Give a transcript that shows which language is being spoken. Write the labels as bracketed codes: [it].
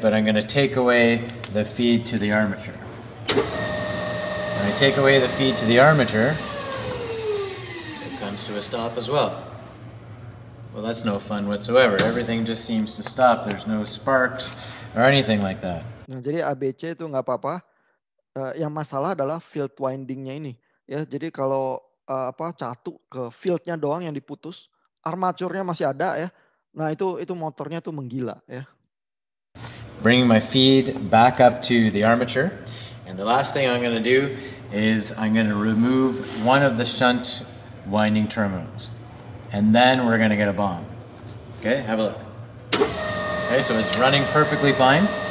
[en] But I'm going to take away the feed to the armature. When I take away the feed to the armature, it comes to a stop as well. Well, that's no fun whatsoever. Everything just seems to stop. There's no sparks or anything like that. [id] Nah, jadi ABC itu nggak apa-apa. Yang masalah adalah field windingnya ini. Ya, jadi kalau catu ke fieldnya doang yang diputus, armaturnya masih ada ya. Nah itu motornya tuh menggila ya. [en] Bringing my feed back up to the armature. And the last thing I'm going to do is I'm going to remove one of the shunt winding terminals. And then we're going to get a bomb. Okay, have a look. Okay, so it's running perfectly fine.